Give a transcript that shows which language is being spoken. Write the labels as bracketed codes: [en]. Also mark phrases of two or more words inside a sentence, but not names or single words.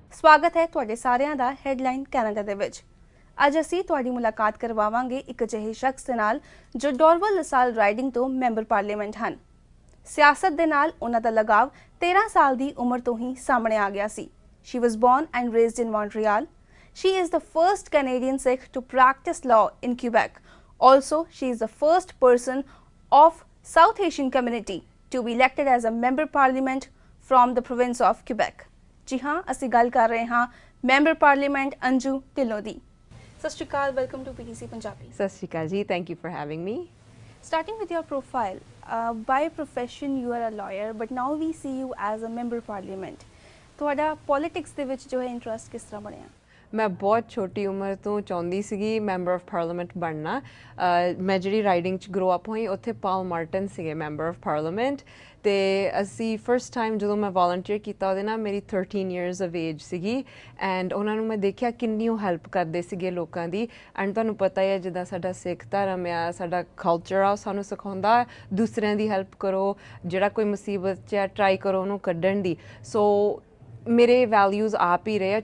[pa] ਸਵਾਗਤ ਹੈ ਤੁਹਾਡੇ ਸਾਰਿਆਂ ਦਾ ਹੈਡਲਾਈਨ ਕੈਨੇਡਾ ਦੇ ਵਿੱਚ। ਅੱਜ ਅਸੀਂ ਤੁਹਾਡੀ ਮੁਲਾਕਾਤ ਕਰਵਾਵਾਂਗੇ ਇੱਕ ਅਜਿਹੇ ਸ਼ਖਸ ਦੇ ਨਾਲ ਜੋ ਡੋਰਵਲ ਲਸਾਲ ਰਾਈਡਿੰਗ ਤੋਂ [en] member parliament [pa] ਹਨ। ਸਿਆਸਤ ਦੇ ਨਾਲ ਉਹਨਾਂ ਦਾ ਲਗਾਵ 13 ਸਾਲ ਦੀ ਉਮਰ ਤੋਂ ਹੀ ਸਾਹਮਣੇ ਆ ਗਿਆ ਸੀ। [en] She was born and raised in Montreal. She is the first Canadian Sikh to practice law in Quebec. Also, she is the first person of South Asian community to be elected as a member parliament from the province of Quebec. [hi] जी हाँ, [pa] ਅਸੀਂ ਗੱਲ ਕਰ ਰਹੇ ਹਾਂ [en] member parliament [pa] ਅੰਜੂ ਢਿੱਲੋਂ ਦੀ। ਸਤਿ ਸ਼੍ਰੀ ਅਕਾਲ, [en] Welcome to PTC Punjabi. [pa] ਸਤਿ ਸ਼੍ਰੀ ਅਕਾਲ ਜੀ, [en] Thank you for having me. Starting with your profile, by profession you are a lawyer, but now we see you as a member parliament. [pa] ਤੁਹਾਡਾ ਪੋਲਿਟਿਕਸ ਦੇ ਵਿੱਚ ਜੋ ਹੈ ਇੰਟਰਸਟ ਕਿਸ ਤਰ੍ਹਾਂ ਬਣਿਆ? ਮੈਂ ਬਹੁਤ ਛੋਟੀ ਉਮਰ ਤੋਂ ਚਾਹੁੰਦੀ ਸੀਗੀ [en] member of parliament [pa] ਬਣਨਾ। ਮੈਂ ਜਿਹੜੀ ਰਾਈਡਿੰਗ 'ਚ [en] grow up [pa] ਹੋਈ ਉੱਥੇ ਪਾਲ ਮਾਰਟਨ ਸੀਗੇ [en] member of parliament, [pa] ਅਤੇ ਅਸੀਂ [en] first time [pa] ਜਦੋਂ ਮੈਂ ਵੋਲੰਟੀਅਰ ਕੀਤਾ ਉਹਦੇ ਨਾਲ ਮੇਰੀ [en] 13 years of age [pa] ਸੀਗੀ। ਐਂਡ ਉਹਨਾਂ ਨੂੰ ਮੈਂ ਦੇਖਿਆ ਕਿੰਨੀ ਉਹ ਹੈਲਪ ਕਰਦੇ ਸੀਗੇ ਲੋਕਾਂ ਦੀ। ਐਂਡ ਤੁਹਾਨੂੰ ਪਤਾ ਹੀ ਹੈ ਜਿੱਦਾਂ ਸਾਡਾ ਸਿੱਖ ਧਰਮ ਆ, ਸਾਡਾ ਕਲਚਰ ਆ, ਉਹ ਸਾਨੂੰ ਸਿਖਾਉਂਦਾ ਦੂਸਰਿਆਂ ਦੀ ਹੈਲਪ ਕਰੋ, ਜਿਹੜਾ ਕੋਈ ਮੁਸੀਬਤ 'ਚ ਟਰਾਈ ਕਰੋ ਉਹਨੂੰ ਕੱਢਣ ਦੀ। ਸੋ ਮੇਰੇ ਵੈਲਿਊਜ਼ ਆਪ ਹੀ ਰਹੇ ਆ।